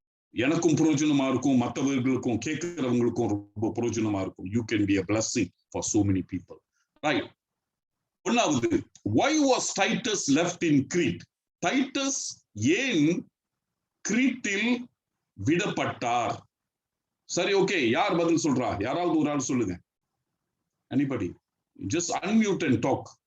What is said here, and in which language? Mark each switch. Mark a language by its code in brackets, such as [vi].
[ta] எனக்கும் பிரயோஜனமா இருக்கும், மற்றவர்களுக்கும் கேட்கிறவங்களுக்கும் ரொம்ப பிரயோஜனமா இருக்கும். [en] You can be a blessing for so many people. Right. ஒன்னாவது, why was Titus left in Crete? [ta] Titus ஏன் கிரீட்டில் விடப்பட்டார்? சரி, ஓகே, யார் பதில் சொல்றா? யாராவது ஒரு ஆள் சொல்லுங்க. Anybody? [en] Just unmute and talk.